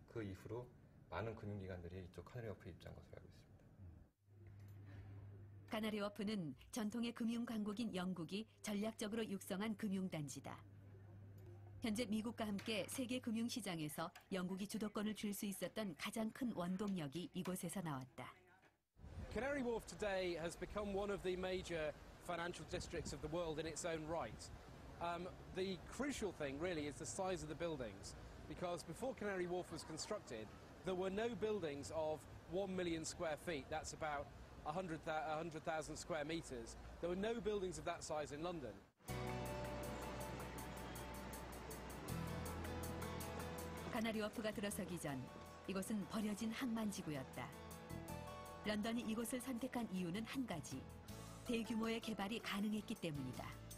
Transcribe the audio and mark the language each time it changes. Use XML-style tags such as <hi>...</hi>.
<ko>그 이후로 많은 금융기관들이 이쪽 카나리아프에 입주한 것으로 알고 있습니다. 카나리워프는 전통의 금융 강국인 영국이 전략적으로 육성한 금융단지다. 현재 미국과 함께 세계 금융시장에서 영국이 주도권을 줄 수 있었던 가장 큰 원동력이 이곳에서 나왔다.</ko> <en>Canary Wharf today has become one of the major financial districts of the world in its own right. The crucial thing really is the size of the buildings, because before Canary Wharf was constructed, there were no buildings of 1 million square feet. That's about 100,000 square meters. There were no buildings of that size in London.</en> <ko>카나리워프가 들어서기 전 이곳은 버려진 항만지구였다. 런던이 이곳을 선택한 이유는 한 가지. 대규모의 개발이 가능했기 때문이다.</ko>